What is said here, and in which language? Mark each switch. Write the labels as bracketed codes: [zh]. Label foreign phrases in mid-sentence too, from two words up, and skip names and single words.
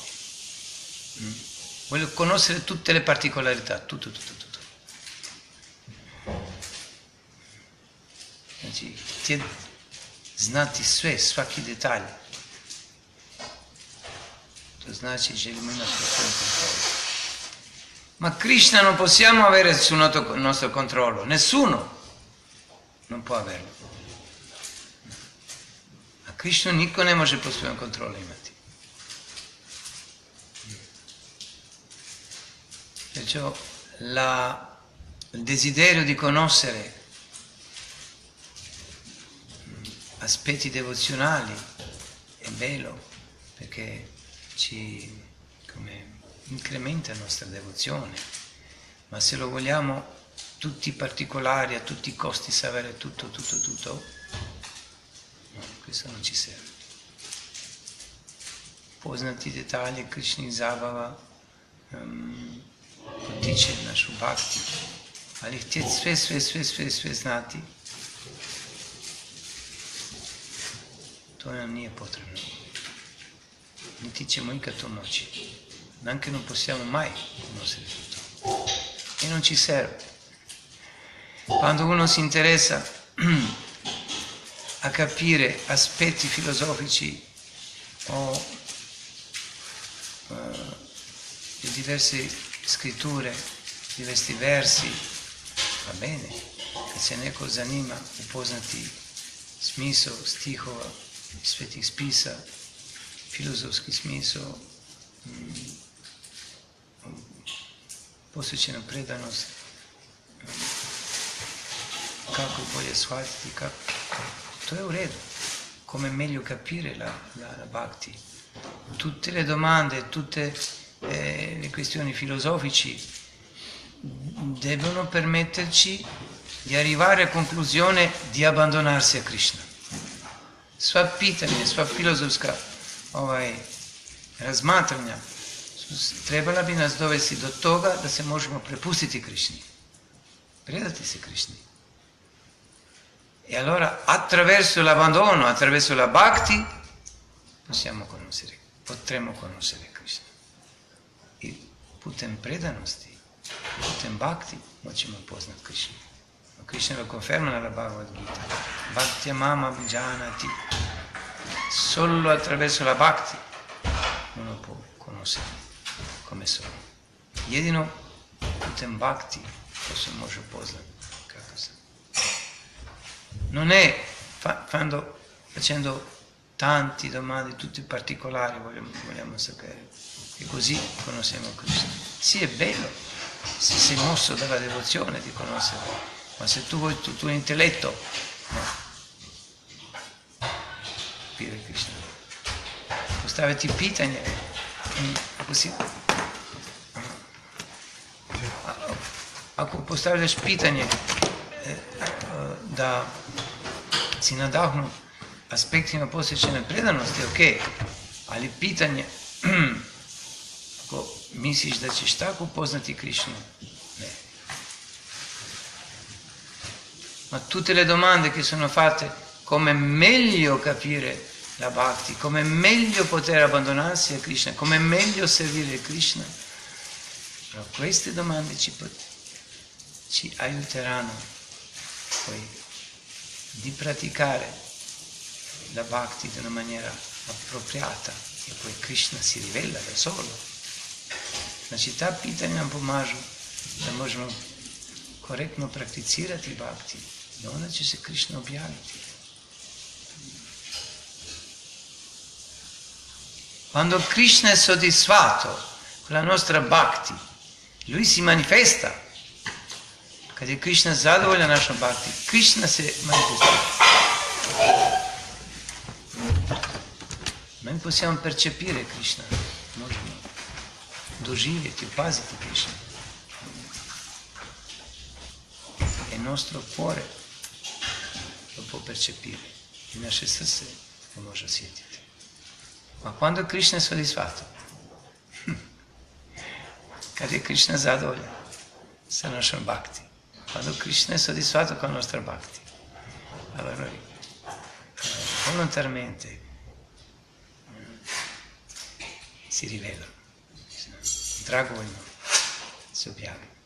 [it] Voglio conoscere tutte le particolarità, tutto. [hr] Znači, htjeti znati sve, svaki detalj. To znači želimo imati pod svojim kontrolom. [it] Ma Krishna non possiamo avere sul nostro controllo, nessuno non può averlo. [hr] A Krishna niko ne može pod svojim kontrolom imati. [it] Perciò il desiderio di conoscere aspetti devozionali è bello perché ci incrementa la nostra devozione, ma se lo vogliamo tutti i particolari, a tutti i costi sapere tutto, no, questo non ci serve. [hr] Poznati detalji Krishni zabava potiče našu bhakti, ali htjeti sve znati, to nam nije potrebno. Niti ćemo ikad to moći. [it] Anche non possiamo mai conoscere tutto. E non ci serve. Quando uno si interessa a capire aspetti filosofici o le diverse scritture, diversi versi, va bene, [hr] kad se neko zanima upoznati smisao stihova svetih spisa, filozofski smisao, posvećena predanost, kako bolje shvatiti, to je u redu, [it] come meglio capire la bhakti. tutte le domande, tutte le questioni filosofiche devono permetterci di arrivare a conclusione di abbandonarsi a Krishna. [hr] Sva pitanje, sva filozofska razmatranja trebala bi nas dovesti do toga da se možemo prepustiti Krishni, predati se Krishni. [it] E allora attraverso l'abbandono, attraverso la bhakti, potremo conoscere Krishna. [hr] I putem predanosti, putem bhakti moćemo upoznat Krishna. [it] Krishna lo conferma nella Bhagavad Gita. [sa] भक्ति मम विजानाति. [it] Solo attraverso la bhakti uno può conoscere come sono. [hr] Jedino putem bhakti se može upoznat kako sam. [it] Non è facendo tanti domande, tutti particolari vogliamo sapere, e così conosciamo Krishna. Sì, è bello, se sei mosso dalla devozione di conoscere, ma se tu vuoi il tuo intelletto, no. Capire Krishna. [hr] Postaviti pitanje, ako postavljaš pitanje da si nadahnut aspektima posvećene predanosti, ok, ali pitanje, ako misliš da ćeš tako upoznati Krishnu, ne. [it] Ma tutte le domande che sono fatte, come meglio capire la bhakti, come meglio poter abbandonarsi a Krishna, come meglio servire Krishna, però queste domande ci aiuteranno poi di praticare la bhakti di una maniera appropriata e poi Krishna si rivela da solo. [hr] Znači ta pitanja nam pomažu da možemo korektno prakticirati bhakti i onda će se Krishna objaviti. [it] Quando Krishna è soddisfatto con la nostra bhakti, lui si manifesta. [hr] Kad je Krishna zadovoljan našom bhakti, Krishna se manifesta. [it] Noi possiamo percepire Krishna, [hr] možemo doživjeti, opaziti Krishna. [it] E il nostro cuore lo può percepire, il [hr] naše srce [it] lo [hr] može osjetiti. [it] Ma quando Krishna è soddisfatto, [hr] kad je Krishna zadovoljan sa našom bhakti, [it] quando Krishna è soddisfatto con la nostra bhakti, allora noi volontariamente si rivela, [hr] dragovoljno se objavi.